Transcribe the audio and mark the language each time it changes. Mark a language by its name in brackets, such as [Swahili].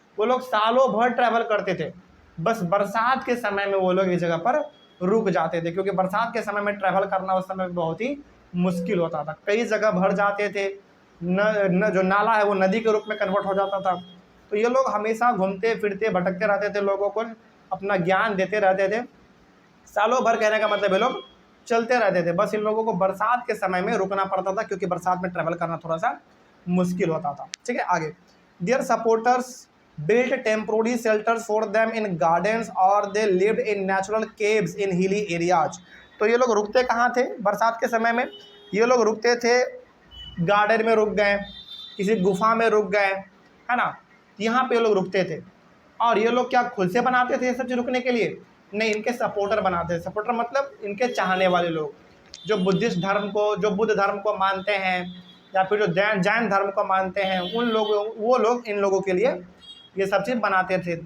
[Hindi] वो लोग सालों भर ट्रैवल करते थे, बस बरसात के समय में वो लोग इस जगह पर रुक जाते थे, क्योंकि बरसात के समय में ट्रैवल करना उस समय बहुत ही मुश्किल होता था, कई जगह भर जाते थे, न जो नाला है वो नदी के रूप में कन्वर्ट हो जाता था। तो ये लोग हमेशा घूमते फिरते भटकते रहते थे, लोगों को अपना ज्ञान देते रहते थे, सालों भर, कहने का मतलब ये लोग चलते रहते थे। बस इन लोगों को बरसात के समय में रुकना पड़ता था, क्योंकि बरसात में ट्रैवल करना थोड़ा सा मुश्किल होता था, ठीक है। आगे, [English] Their supporters built temporary shelters for them in gardens or they lived in natural caves in hilly areas। [Hindi] तो ये लोग रुकते कहाँ थे बरसात के समय में? ये लोग रुकते थे गार्डन में, रुक गए, किसी गुफा में रुक गए, है ना, यहाँ पे ये लोग रुकते थे। और ये लोग क्या खुद से बनाते थे ये सब चीज़ रुकने के लिए? नहीं, इनके सपोर्टर बनाते थे। सपोर्टर मतलब इनके चाहने वाले लोग, जो बुद्धिस्ट धर्म को, जो बुद्ध धर्म को मानते हैं, या फिर जो जैन धर्म को मानते हैं, उन लोगों, वो लोग इन लोगों के लिए ये सब चीज़ बनाते थे।